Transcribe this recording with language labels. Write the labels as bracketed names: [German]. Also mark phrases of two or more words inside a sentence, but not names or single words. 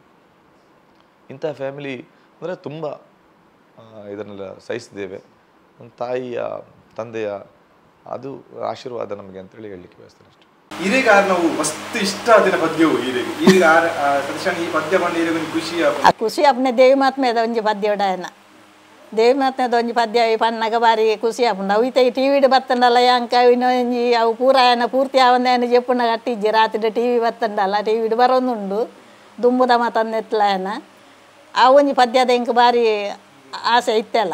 [Kannada] ಇಂಥ ಫ್ಯಾಮಿಲಿ ಅಂದರೆ ತುಂಬ ಇದನ್ನೆಲ್ಲ ಸಹಿಸಿದ್ದೇವೆ. ನನ್ನ ತಾಯಿಯ ತಂದೆಯ ಅದು ಆಶೀರ್ವಾದ ನಮಗೆ ಅಂತೇಳಿ ಹೇಳಲಿಕ್ಕೆ ಬಯಸ್ತೇನೆ ಅಷ್ಟೇ. [Tulu] ಈರಿಗೆ ನಾವು ಮಸ್ತ್ ಇಷ್ಟ ಆದಿನ ಪದ್ಯವು ಈಗ ಸತೀಶಣ್ಣ ಈ ಪದ್ಯ ಬಂದು ಈರಿಗೆ ಖುಷಿ ಅಪ್ಪನೆ ದೇವಿ ಮಾತ್ಮೇದ ಒಂಜಿ ಪದ್ಯ ಉಡಾಯನ ದೇವಿ ಮಾತ್ಮೇದ ಒಂಜಿ ಪದ್ಯ ಪನ್ನಗ ಬಾರಿ ಖುಷಿ ಅಪ್ಪನ ಅವು ಇತ್ತ ಟಿವಿಡ್ ಬತ್ತಂಡಲ್ಲ ಯಾಂಕ ಇನ್ನೊಂಜಿ ಅವು ಪೂರಾಯನ ಪೂರ್ತಿ ಆವಂದೇನ ಚೆಪ್ಪುನ ಕಟ್ಟಿಜ್ಜಿ ರಾತ್ರಿ ಟಿವಿ ಬತ್ತಂಡಲ್ಲ ಟಿವಿಡ್ ಬರೋಂದುಂಡು ದುಂಬುದ ಮಾತಂದೆತ್ಲಾಯನ ಆ ಒಂಜಿ ಪದ್ಯದ ಇಂಕ ಬಾರಿ ಆಸೆ ಇತ್ತಲ್ಲ.